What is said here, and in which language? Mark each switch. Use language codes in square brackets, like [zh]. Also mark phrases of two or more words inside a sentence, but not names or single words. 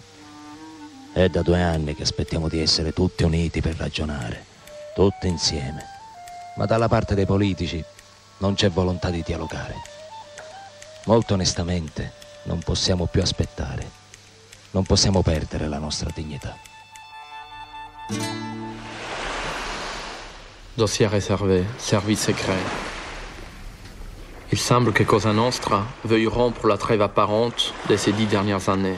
[it] È da 2 anni che aspettiamo di essere tutti uniti per ragionare, tutti insieme, ma dalla parte dei politici non c'è volontà di dialogare. Molto onestamente non possiamo più aspettare, non possiamo perdere la nostra dignità. [fr] Dossier réservé, service secret. Il semble que Cosa Nostra veuille rompre la trêve apparente de ces 10 dernières années.